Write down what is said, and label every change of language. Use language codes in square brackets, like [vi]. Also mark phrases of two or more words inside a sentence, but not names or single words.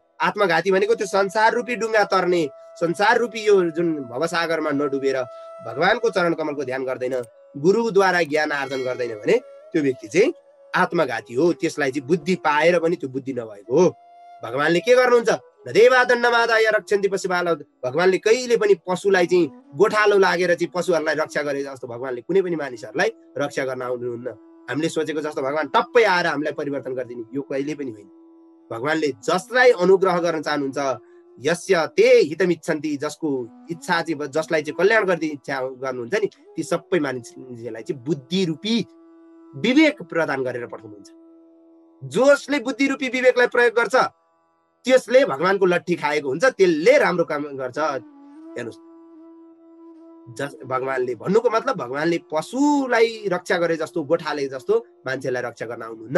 [ne] आत्मघाती भनेको त्यो संसार रूपी डुङ्गा तर्ने, संसार रूपी यो जुन भवसागरमा नडुबेर भगवानको चरण कमलको ध्यान गर्दैन, गुरुद्वारा ज्ञान आर्जन गर्दैन भने त्यो व्यक्ति चाहिँ आत्मघाती हो। त्यसलाई चाहिँ बुद्धि पाएर पनि त्यो बुद्धि नभएको हो। भगवानले के गर्नुहुन्छ? [sa] देवा दण्डमादाय रक्षन्ति पशुपाल। [ne] भगवानले कहिले पनि पशुलाई चाहिँ गोठालो लागेर चाहिँ पशुहरूलाई रक्षा गरे जस्तो भगवानले कुनै पनि मानिसहरूलाई रक्षा गर्न आउनुहुन्न। हामीले सोचेको जस्तो भगवान टप्पै आएर हामीलाई परिवर्तन गरिदिने, यो कहिले पनि होइन। भगवानले जसलाई अनुग्रह गर्न चाहनुहुन्छ, [sa] यस्य ते हितमिच्छन्ति, [ne] जसको इच्छा चाहिँ जसलाई चाहिँ कल्याण गरिदिने इच्छा गर्नुहुन्छ नि, ती सबै मानिसलाई चाहिँ बुद्धि रूपी विवेक प्रदान गरेर पठाउनुहुन्छ। जसले बुद्धि रूपी विवेकलाई प्रयोग गर्छ त्यसले भगवानको लट्ठी खाएको हुन्छ, त्यसले राम्रो काम गर्छ। हेर्नुहोस्, भगवानले भन्नुको मतलब भगवानले पशुलाई रक्षा गरे जस्तो, गोठाले जस्तो मान्छेलाई रक्षा गर्न आउनुहुन्न।